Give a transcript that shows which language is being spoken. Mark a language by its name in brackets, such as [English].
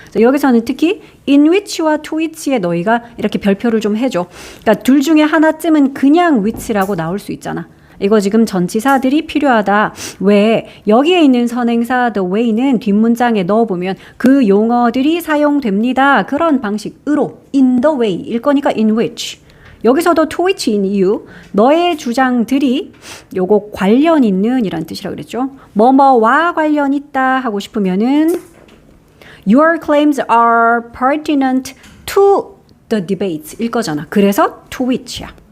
[Korean] 여기서는 특히 in which와 to which에 너희가 이렇게 별표를 좀 해줘. 그러니까 둘 중에 하나쯤은 그냥 which라고 나올 수 있잖아. 이거 지금 전치사들이 필요하다. 왜? 여기에 있는 선행사 the way는 뒷문장에 넣어보면 그 용어들이 사용됩니다. 그런 방식으로 [English] in the way [Korean] 일 거니까 in which. 여기서도 to which in you, 너의 주장들이 요거 관련 있는 이란 뜻이라고 그랬죠. 뭐뭐와 관련 있다 하고 싶으면은 [English] your claims are pertinent to the debates [Korean] 일 거잖아. 그래서 to which야.